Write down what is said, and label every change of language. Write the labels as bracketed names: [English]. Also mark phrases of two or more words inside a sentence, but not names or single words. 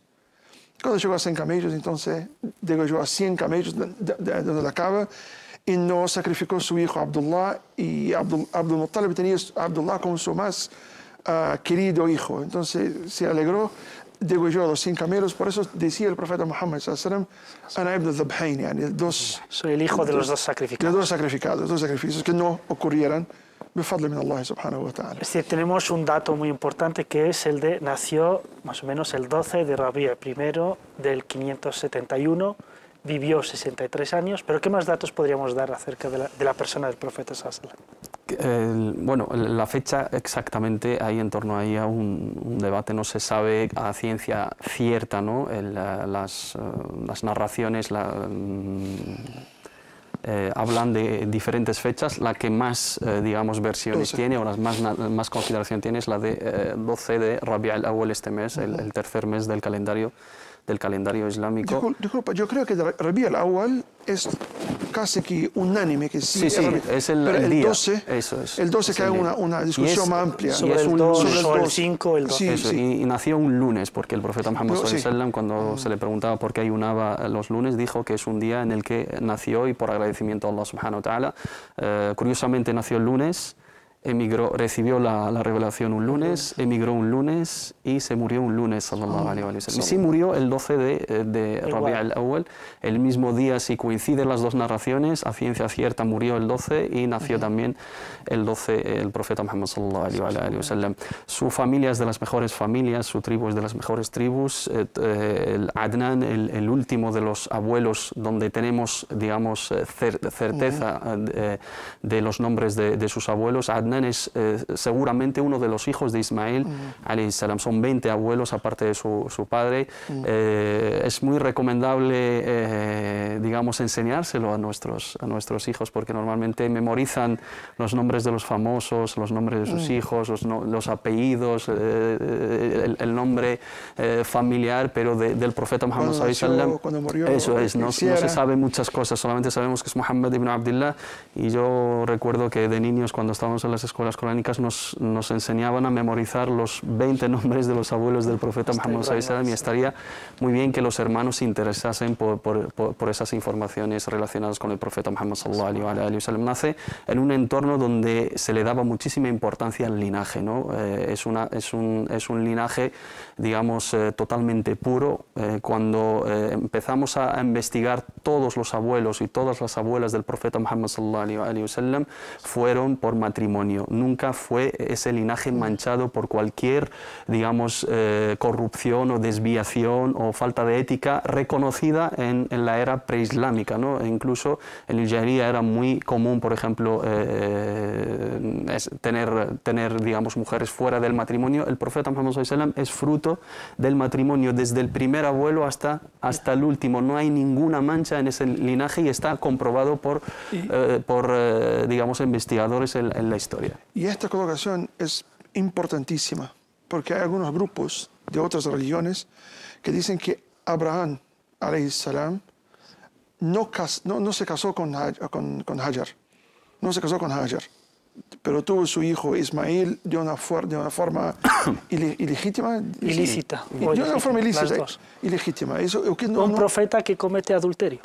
[Spanish] Cuando llegó a 100 camellos, entonces llegó a 100 camellos donde la cava, y no sacrificó su hijo Abdullah, y Abdul Muttalib tenía a Abdullah como su más querido hijo. Entonces se alegró, degolló a los 100 camellos. Por eso decía el profeta Muhammad [Arabic] صلى الله عليه وسلم، أنا ابن الذبيحين، يعني [Spanish] soy el hijo de los dos sacrificados. De los dos sacrificios que no ocurrieran. Es decir, tenemos un dato muy importante, que es el de nació más o menos el 12 de Rabi' I del 571, vivió 63 años, pero ¿qué más datos podríamos dar acerca de la persona del profeta [Arabic] صلى الله عليه وسلم? [Spanish] Bueno, la fecha exactamente, hay en torno ahí a un debate, no se sabe a ciencia cierta, ¿no? Las narraciones hablan de diferentes fechas. La que más, digamos, versiones tiene, o las más consideración tiene, es la de 12 de Rabi' al-Awwal, este mes, el tercer mes del calendario islámico. Disculpa, yo creo que Rabi' al-Awwal es casi que unánime, que sí, es el día. 12, eso es. El 12 que hay una discusión más amplia. Sobre el 2 o el 5, el 12. Y nació un lunes, porque el profeta Muhammad [Arabic] صلى الله عليه وسلم, [Spanish] cuando se le preguntaba por qué ayunaba los lunes, dijo que es un día en el que nació, y por agradecimiento a [Arabic] الله سبحانه وتعالى. [Spanish] Curiosamente nació el lunes, recibió la revelación un lunes, emigró un lunes y se murió un lunes, [Arabic] صلى الله عليه وسلم. [Spanish] Y sí murió el 12 de Rabi' al-Awwal, el mismo día. Si coinciden las dos narraciones, a ciencia cierta murió el 12 y nació también el 12 el profeta Muhammad [Arabic] صلى الله عليه وسلم. [Spanish] Su familia es de las mejores familias, su tribu es de las mejores tribus. El Adnan, el último de los abuelos donde tenemos, digamos, certeza de los nombres de sus abuelos, Adnan Adnan es seguramente uno de los hijos de Ismail [Arabic] عليه السلام. [Spanish] Son 20 abuelos aparte de su padre. Es muy recomendable, digamos, enseñárselo a nuestros hijos, porque normalmente memorizan los nombres de los famosos, los nombres de sus hijos, los apellidos, el nombre familiar, pero del profeta Muhammad [Arabic] صلى الله عليه وسلم. [Spanish] Cuando murió, eso es, no se sabe muchas cosas, solamente sabemos que es Muhammad ibn Abdullah. Y yo recuerdo que de niños, cuando estábamos en las escuelas coránicas, nos enseñaban a memorizar los 20 nombres de los abuelos del profeta Muhammad [Arabic] صلى الله عليه وسلم, [Spanish] y estaría muy bien que los hermanos se interesasen por esas informaciones relacionadas con el profeta Muhammad [Arabic] صلى الله عليه وسلم. [Spanish] Nace en un entorno donde se le daba muchísima importancia al linaje, ¿no? Es un linaje, digamos, totalmente puro. Cuando empezamos a investigar, todos los abuelos y todas las abuelas del profeta Muhammad [Arabic] صلى الله عليه وسلم [Spanish] fueron por matrimonio. Nunca fue ese linaje manchado por cualquier, digamos, corrupción o desviación o falta de ética reconocida en la era preislámica, ¿no? E incluso en el Jahiliya era muy común, por ejemplo, tener, digamos, mujeres fuera del matrimonio. El profeta Muhammad [Arabic] صلى الله عليه وسلم [Spanish] es fruto del matrimonio desde el primer abuelo hasta el último. No hay ninguna mancha en ese linaje y está comprobado por digamos, investigadores en la historia. Y esta colocación es importantísima, porque hay algunos grupos de otras religiones que dicen que Abraham [Arabic] عليه السلام [Spanish] no se casó con Hajar, no se casó con Hajar, pero tuvo su hijo Ismail de una forma ilegítima. Ilícita. De una forma ilícita, ilegítima. Un profeta que comete adulterio.